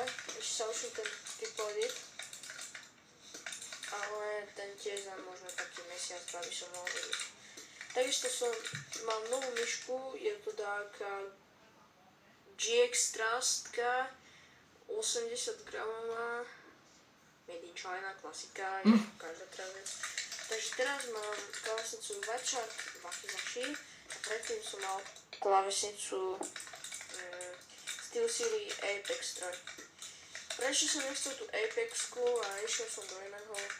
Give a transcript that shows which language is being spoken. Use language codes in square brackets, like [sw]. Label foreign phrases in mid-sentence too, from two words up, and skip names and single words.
[sk] Ešte sa učím ten triple edit. Ale ten tiež za možno taký mesiac, aby som mohol vidieť. Takisto mám novú myšku, je to taká GX Trustka, 80 gramová, [en] made in China, [sk] klasika, každá vec. Takže teraz mám klávesnicu Vachat Wakizashi a predtým som mal klávesnicu SteelSeries Apex 3. Prečo som nechcel tú Apexku a išiel som do iného?